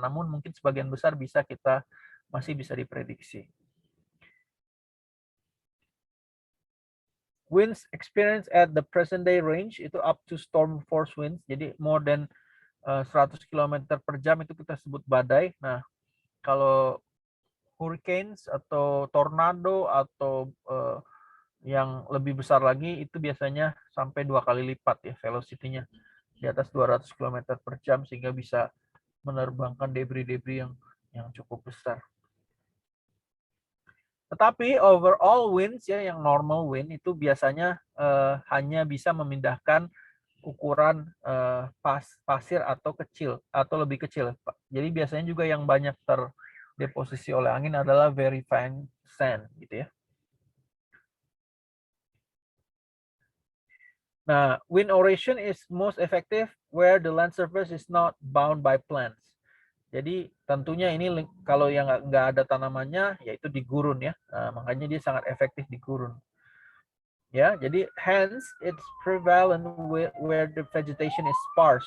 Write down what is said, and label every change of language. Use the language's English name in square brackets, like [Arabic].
[Indonesian] Namun mungkin sebagian besar masih bisa diprediksi. [English] Winds experienced at the present day range [Indonesian] itu [English] up to storm force winds. [Indonesian] Jadi [English] more than 100 km [Indonesian] per jam itu kita sebut badai. Nah, kalau hurricanes atau tornado atau yang lebih besar lagi itu biasanya sampai 2 kali lipat ya velocity-nya di atas 200 km per jam sehingga bisa menerbangkan debris-debris yang cukup besar. Tetapi overall winds ya yang normal wind itu biasanya hanya bisa memindahkan ukuran pasir atau lebih kecil. Jadi biasanya juga yang banyak terdeposisi oleh angin adalah very fine sand gitu ya. [English] Nah, wind erosion is most effective where the land surface is not bound by plants. [Indonesian] Jadi tentunya ini kalau yang nggak ada tanamannya, yaitu di gurun ya. Nah, makanya dia sangat efektif di gurun. Ya, jadi [English] hence it's prevalent where the vegetation is sparse.